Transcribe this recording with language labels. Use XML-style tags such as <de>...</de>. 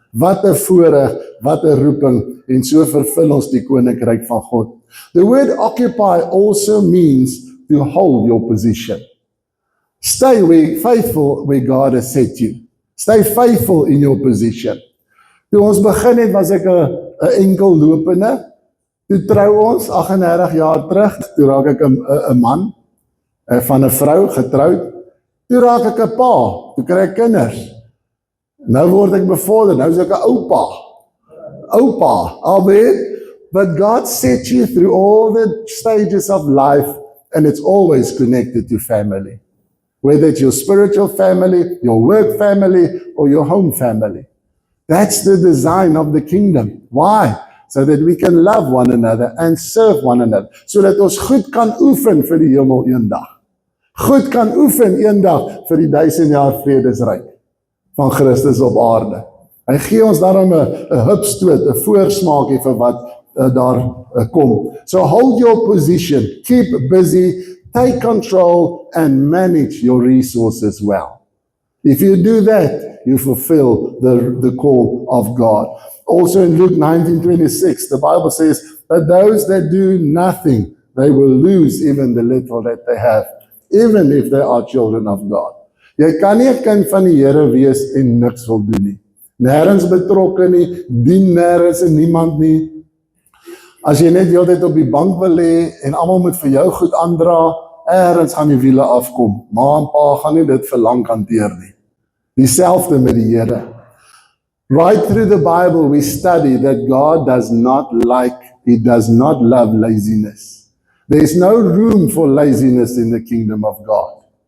<af>Wat 'n voorreg, wat 'n roeping, en so vervul ons die koninkryk van God.</af> <en>The word occupy also means to hold your position. Stay faithful where God has set you. Stay faithful in your position.</en> <af>Toe ons begin het, was ek 'n enkel lopende. Toe trou ons 38 jaar terug. Toe raak ek 'n man van 'n vrou getroud. Toe raak ek 'n pa. Toe kry ek kinders. Nou word ek bevorder. Nou is ek 'n oupa. Oupa. Amen.</af> <en>But God set you through all the stages of life, and it's always connected to family. Whether it's your spiritual family, your work family, or your home family. That's the design of the kingdom. Why? So that we can love one another and serve one another.</en> <af>So dat ons goed kan oefen vir die hemel eendag. Goed kan oefen eendag vir die 1000 jaar vredesryk van Christus op aarde. Hy gee ons daarom 'n hupstoot, 'n voorsmaakie vir wat daar kom.</af> <en>So hold your position, keep busy, take control and manage your resources well. If you do that, you fulfill the call of God. Also in Luke 19:26, the Bible says that those that do nothing, they will lose even the little that they have, even if they are children of God.</en> <af>Jy kan nie 'n kind van die Here wees en niks wil doen nie. Nêrens betrokke nie, dien nêrens en niemand nie. As jy net die hele tyd op die bank wil lê en almal moet vir jou goed aandra, ergens gaan die wiele afkom. Ma en pa gaan nie dit vir lank hanteer nie. Dieselfde met die Here.</af> <en>Right through the Bible we study that God does not love laziness. There is no room for laziness in the kingdom of God.</en>